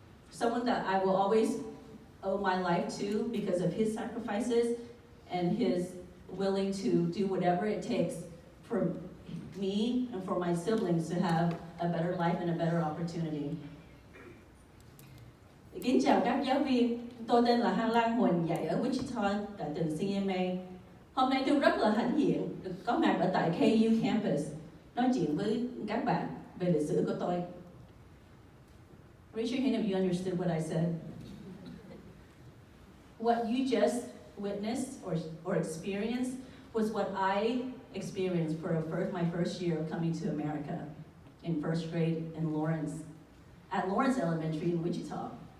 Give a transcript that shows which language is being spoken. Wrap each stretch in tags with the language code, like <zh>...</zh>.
<en>Someone that I will always owe my life to because of his sacrifices and his willing to do whatever it takes for me and for my siblings to have a better life and a better opportunity.</en> <vi>Kính chào các giáo viên, tôi tên là Lan Nguyen, dạy ở Wichita tại trường CMA. Hôm nay tôi rất là hãnh diện được có mặt ở tại KU campus nói chuyện với các bạn về lịch sử của tôi.</vi> <en>Raise your hand if you understood what I said. What you just witnessed or experienced was what I experienced for my first year of coming to America in first grade at Lawrence Elementary in Wichita.</en>